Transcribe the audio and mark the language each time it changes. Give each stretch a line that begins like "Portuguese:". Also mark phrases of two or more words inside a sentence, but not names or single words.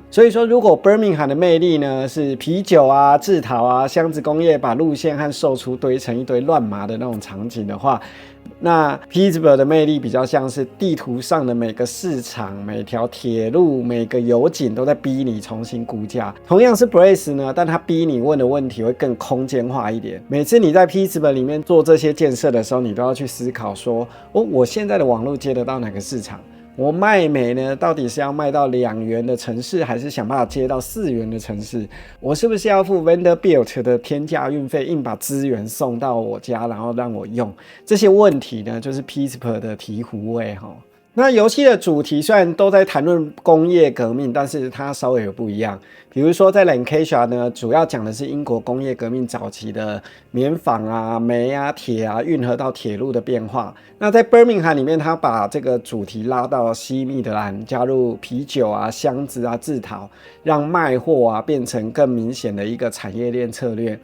Chinese: 所以說，如果 Birmingham 的魅力呢是啤酒製陶箱子工業把路線和售出堆成一堆亂麻的那種場景的話，那 Pittsburgh 的魅力比較像是地圖上的每個市場、每條鐵路、每個油井都在逼你重新估價。同樣是 Brace 呢，但它逼你問的問題會更空間化一點。每次你在 Pittsburgh 裡面做這些建設的時候，你都要去思考說，我現在的網絡接得到哪個市場？我賣煤呢，到底是要賣到2元的城市，還是想辦法接到4元的城市？我是不是要付 Vanderbilt 的天價運費，硬把資源送到我家，然後讓我用？這些問題呢，就是 Pittsburgh 的醍醐味那遊戲的主題雖然都在談論工業革命，但是它稍微有不一樣。比如說在 Lancashire 呢，主要講的是英國工業革命早期的棉紡煤鐵運河到鐵路的變化。那在 Birmingham 裡面，它把這個主題拉到西密德蘭，加入啤酒箱子製陶，讓賣貨變成更明顯的一個產業鏈策略。